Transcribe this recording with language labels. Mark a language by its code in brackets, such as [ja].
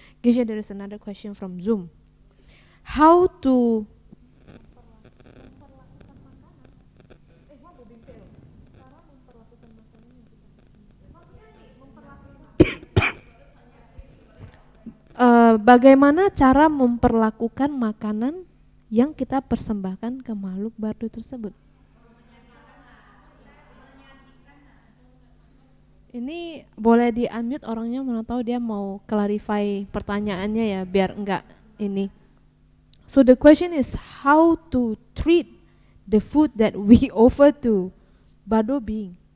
[en] Gisha, there is another question from Zoom. How to [id] bagaimana cara memperlakukan makanan yang kita persembahkan ke makhluk bardo tersebut? Ini boleh di unmute orangnya, mana tahu dia mau clarify pertanyaannya ya, biar enggak ini. [en] So the question is how to treat the food that we offer to bardo being.